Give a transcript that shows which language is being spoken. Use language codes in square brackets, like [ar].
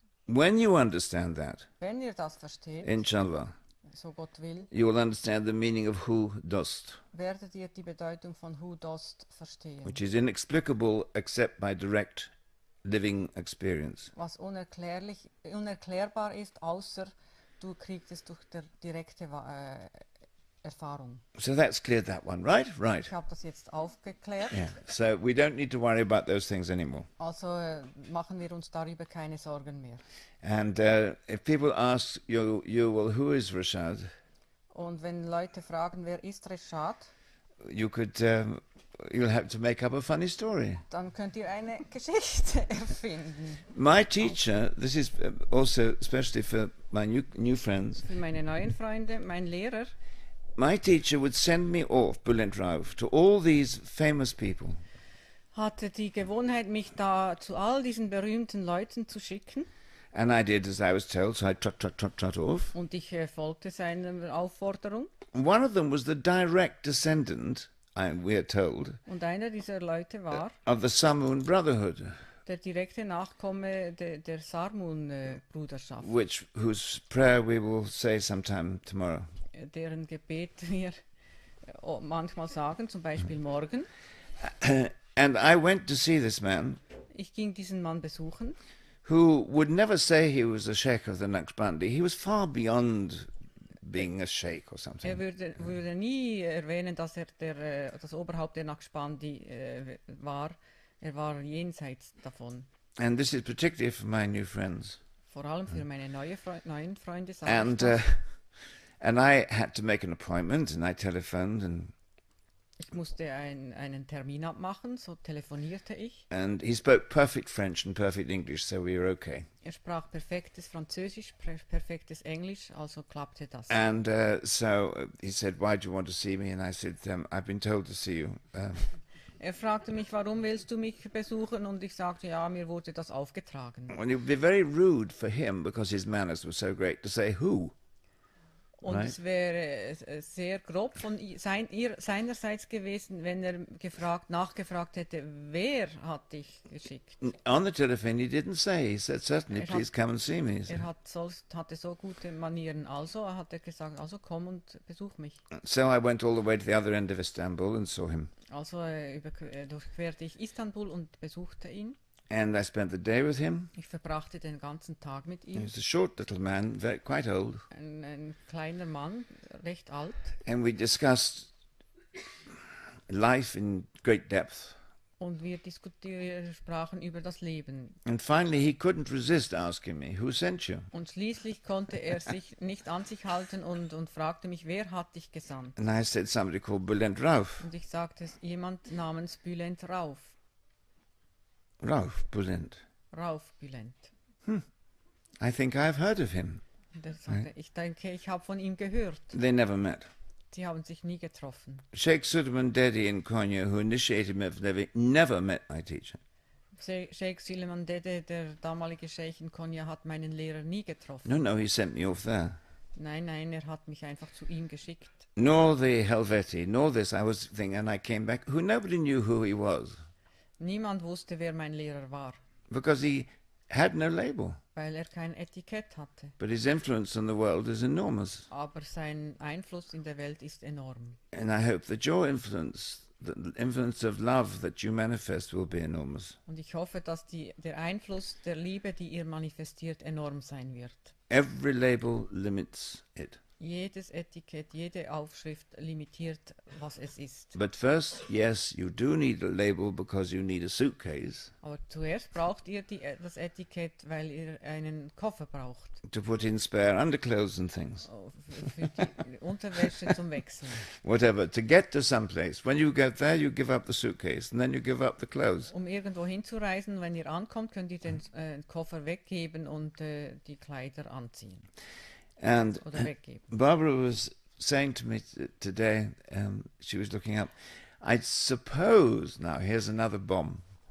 [en] When you understand that, [de] Wenn ihr das versteht, [ar] inshallah, [de] so Gott will, [en] you will understand the meaning of hu dost, [de] werdet ihr die Bedeutung von Hu Dost verstehen. [en] which is inexplicable except by direct living experience. [de] Was unerklärbar ist, außer du kriegst es durch direkte Erfahrung. [en] So that's cleared that one, right? Right. [de] Ich habe das jetzt aufgeklärt. [en] Yeah. So we don't need to worry about those things anymore. [de] Also machen wir uns darüber keine Sorgen mehr. [en] And if people ask you, well, who is Reshad? [de] Und wenn Leute fragen, wer ist Reshad, [en] You could, you'll have to make up a funny story. [de] dann könnt ihr eine Geschichte erfinden. [en] My teacher, this is also especially for my new friends, [de] Für meine neuen Freunde, mein Lehrer, [en] my teacher would send me off, Bülent Rauf, to all these famous people. [de] hatte die Gewohnheit, mich da zu all diesen berühmten Leuten zu schicken. [en] And I did as I was told, so I trot off. [de] Und ich folgte seiner Aufforderung. [en] One of them was the direct descendant, we are told, [de] Und einer dieser Leute war [en] of the Samoan Brotherhood, [de] der direkte Nachkomme der Sarmun-Bruderschaft, [en] whose prayer we will say sometime tomorrow. [de] deren Gebet wir manchmal sagen, zum Beispiel morgen. [en] And I went to see this man, [de] Ich ging diesen Mann besuchen. [en] who would never say he was a sheikh of the Naqshbandi. He was far beyond being a sheikh or something. [de] Er würde nie erwähnen, dass er das Oberhaupt der Naqshbandi war. Er war jenseits davon. [en] And this is particularly for my new friends. [de] Vor allem für meine neuen Freunde sage [en] And [de] ich das. [en] and I had to make an appointment, and I telephoned, [de] Ich musste einen Termin abmachen, so telefonierte ich. [en] and he spoke perfect French and perfect English, so we were okay. [de] Er sprach perfektes Französisch, perfektes Englisch, also klappte das. [en] And so he said, "Why do you want to see me?" And I said, "I've been told to see you." [de] Er fragte mich, warum willst du mich besuchen? Und ich sagte, ja, mir wurde das aufgetragen. [en] And it would be very rude for him, because his manners were so great, to say who. [de] Und [en] Right. [de] es wäre sehr grob von seinerseits gewesen, wenn er nachgefragt hätte, wer hat dich geschickt? [en] On the telephone, he didn't say. He said, "Certainly, [de] Er hat- [en] please come and see me." [de] Er hatte so gute Manieren, also hat er gesagt, also komm und besuch mich. [en] So I went all the way to the other end of Istanbul and saw him. [de] Also durchquerte ich Istanbul und besuchte ihn. [en] And I spent the day with him. [de] Ich verbrachte den ganzen Tag mit [en] He [de] ihm. [en] was a short little man, quite old. [de] Ein kleiner Mann, recht alt. [en] And we discussed life in great depth. [de] Und wir sprachen über das Leben. [en] And finally, he couldn't resist asking me, "Who sent you?" [de] Und schließlich konnte er sich nicht an sich halten und fragte mich, wer hat dich gesandt? [en] And I said, "Somebody called Bülent Rauf." [de] Und ich sagte, jemand namens Bülent Rauf. [en] Rauf Bülent. [de] Rauf Bülent. [en] I think I've heard of him. [de] Und er sagte, ich denke, ich habe von ihm gehört. [en] They never met. [de] Sie haben sich nie getroffen. [en] Sheikh Suleiman Dedi in Konya, who initiated me for living, never met my teacher. [de] Sheikh Suleiman Dede, der damalige Scheich in Konya, hat meinen Lehrer nie getroffen. [en] No, he sent me off there. [de] Nein, er hat mich einfach zu ihm geschickt. [en] Nor the Helveti, nor this. I was thinking, and I came back, nobody knew who he was, [de] Niemand wusste, wer mein Lehrer war, [en] because he had no label. [de] weil er kein Etikett hatte. [en] But his influence on the world is enormous. [de] Aber sein Einfluss in der Welt ist enorm. [en] And I hope that your influence, the influence of love that you manifest, will be enormous. [de] Und ich hoffe, dass der Einfluss der Liebe, die ihr manifestiert, enorm sein wird. [en] Every label limits it. [de] Jedes Etikett, jede Aufschrift limitiert, was es ist. [en] But first, yes, you do need a label because you need a suitcase [de] Aber zuerst braucht ihr das Etikett, weil ihr einen Koffer braucht. [en] to put in spare underclothes and things. [de] Für die Unterwäsche zum Wechseln. [en] Whatever, to get to some place. When you get there, you give up the suitcase and then you give up the clothes. [de] Um irgendwo hinzureisen, wenn ihr ankommt, könnt ihr den Koffer weggeben und die Kleider anziehen. [en] And [de] Oder weggeben. [en] Barbara was saying to me today, she was looking up, I suppose, now here's another bomb.